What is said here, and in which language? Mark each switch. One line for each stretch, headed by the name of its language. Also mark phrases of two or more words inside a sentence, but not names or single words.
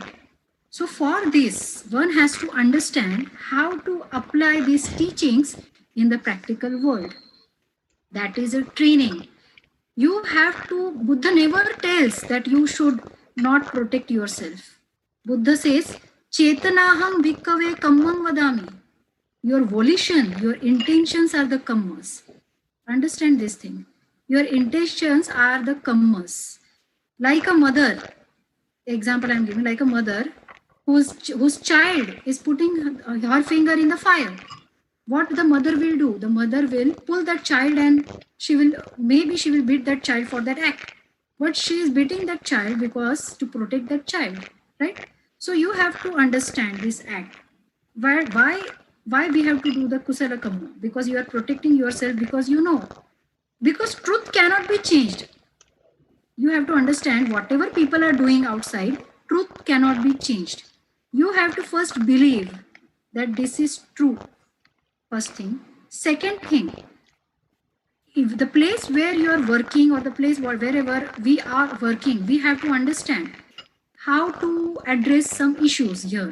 English: So for this, one has to understand how to apply these teachings in the practical world. That is a training. You have to, Buddha never tells that you should not protect yourself. Buddha says,
Pali: Chetanaham bhikkhave kammam vadami.
English: Your volition, your intentions are the kammas. Understand this thing. Your intentions are the kammas. Like a mother, example I'm giving, like a mother whose child is putting her finger in the fire. What the mother will do? The mother will pull that child, and she will beat that child for that act. But she is beating that child because to protect that child, right? So you have to understand this act. Why we have to do the
Pali: kusala kamma?
English: Because you are protecting yourself, because you know. Because truth cannot be changed. You have to understand, whatever people are doing outside, truth cannot be changed. You have to first believe that this is true. First thing. Second thing, if the place where you are working or the place wherever we are working, we have to understand how to address some issues here.